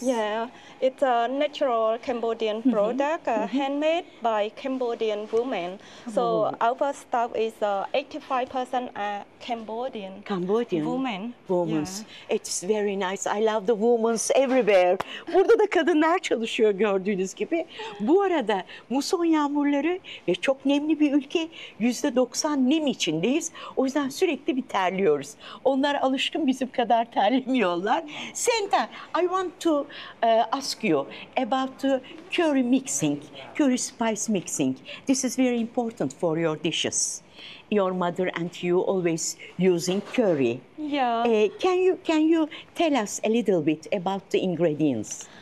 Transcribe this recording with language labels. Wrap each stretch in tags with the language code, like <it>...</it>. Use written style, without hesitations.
<en>Yeah, it's a natural Cambodian product, handmade by Cambodian women. So our staff is 85% are Cambodian women. Women's. Yeah. It's very nice. I love the women's everywhere.</en> <tr>Burada da kadınlar çalışıyor gördüğünüz gibi. Bu arada muson yağmurları ve çok nemli bir ülke. %90 nem içindeyiz. O yüzden sürekli bir terliyoruz. Onlar alışkın bizim kadar terlemiyorlar.</tr> <en>Senta, I want to ask you about curry mixing, curry spice mixing. This is very important for your dishes. Your mother and you always using curry. Yeah. Can you tell us a little bit about the ingredients?</en>